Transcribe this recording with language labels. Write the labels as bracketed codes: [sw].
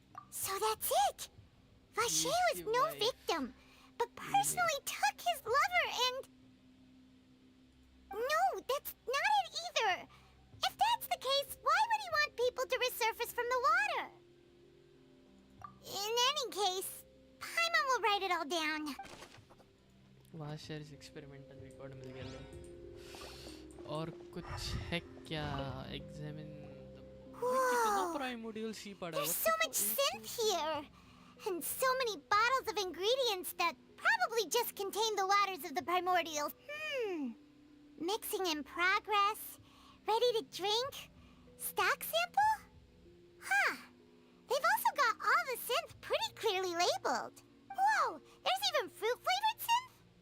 [en] So that's it! Vache was no victim, but personally took his lover and... No, that's not it either! If that's the case, why would he want people to resurface from the water? In any case, Paimon will write it all down. [hi] वहाँ share experimental record मिल गया ले. और कुछ है क्या? Examine कितना primordial सी पड़ा है. [en] There's so much synth here, and so many bottles of ingredients that probably just contain the waters of the primordials. Mixing in progress, ready to drink, stock sample? Huh. They've also got all the synth pretty clearly labeled. Whoa, there's even fruit-flavored synth?